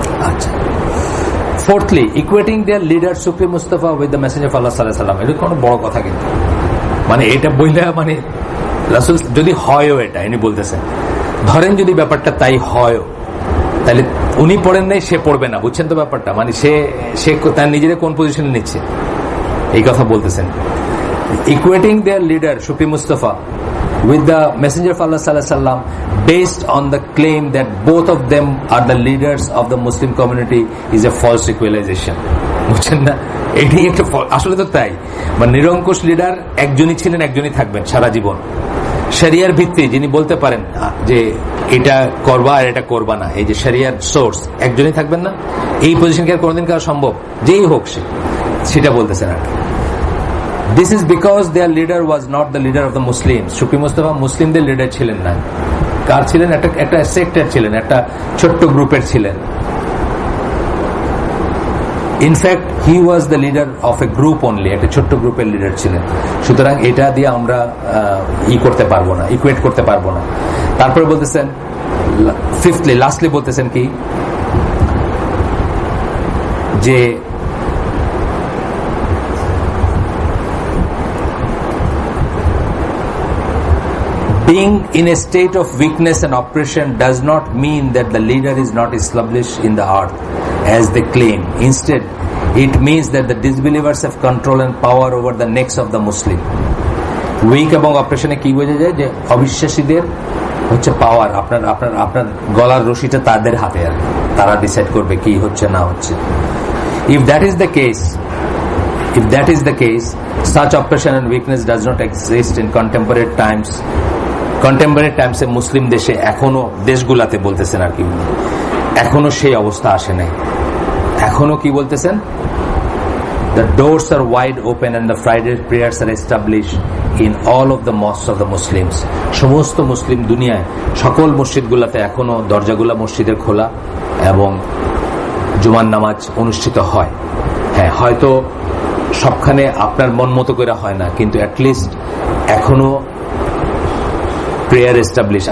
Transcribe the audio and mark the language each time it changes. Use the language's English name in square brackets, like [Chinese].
[Bangla] আচ্ছা, [English] fourthly, equating their leader Supreme Mustafa with the Messenger of Allah sallallahu alaihi wasallam, [Bangla] এটা কোনো বড় কথা কিন্তু, মানে এটা বললে মানে রাসূল যদি হয়ও, এটা ইনি বলতেছেন, ধরেন যদি ব্যাপারটা তাই হয়, তাহলে উনি পড়েন নাই, সে পড়বে না, বুঝছেন তো ব্যাপারটা? মানে সে তার নিজের কোন পজিশনে নিচ্ছে, এই কথা বলতেছেন। [English] Equating their leader supreme Mustafa with the Messenger of Allah sallallahu alaihi wasallam based on the claim that both of them are the leaders of the Muslim community is a false equalization. [Bangla] বুঝছেন না? এটি একটা আসলে তো তাই, মানে নিরঙ্কুশ leader একজনই ছিলেন, একজনই থাকবেন সারা জীবন। শরিয়ার ভিত্তি যিনি বলতে পারেন যে এটা করবা আর এটা করবা না, এই যে শরিয়ার সোর্স, একজনই থাকবেন না, এই পজিশন কি আর কোনোদিন করা সম্ভব? যেই হোক সেটা বলতেছেন আর কি। [English] This is because their leader was not the leader of the Muslims. [Bangla] Supreme Mustafa মুসলিমদের লিডার ছিলেন না। কার ছিলেন? একটা সেক্টর ছিলেন, একটা ছোট্ট গ্রুপের ছিলেন। [English] in fact he was the leader of a group only, [Bangla] একটা ছোট্ট গ্রুপের লিডার ছিলেন। সুতরাং এটা দিয়ে আমরা করতে পারবো না, ইকুয়েট করতে পারবো না। তারপরে বলতেছেন ফিফথলি, লাস্টলি বলতেছেন কি, যে [English] being in a state of weakness and oppression does not mean that the leader is not established in the earth as they claim. Instead, it means that the disbelievers have control and power over the necks of the Muslim. [Bangla] Week এবং অপারেশনে কি বোঝা যায়? যে অবিশ্বাসীদের হচ্ছে পাওয়ার, আপনার গলার রশিটা তাদের হাতে, আর তারা ডিসাইড করবে কি হচ্ছে না হচ্ছে। [English] If that is the case, If that is the case, such oppression and weakness does not exist in contemporary times. [Bangla] Contemporary times এ মুসলিম দেশে এখনো, দেশগুলাতে বলতেছেন আর কি, এখনো সেই অবস্থা আসে নাই। এখনো কি বলতেছেন? [English] The doors are wide open and the Friday prayers are established in all of the mosques of the Muslims. [Bangla] সমস্ত মুসলিম দুনিয়ায় সকল মসজিদগুলোতে এখনো দরজাগুলা মসজিদের খোলা এবং জুমার নামাজ অনুষ্ঠিত হয়। হ্যাঁ, হয়তো সবখানে আপনার মন মতো করে হয় না, কিন্তু অ্যাটলিস্ট এখনো প্রেয়ার এস্টাবলিশ।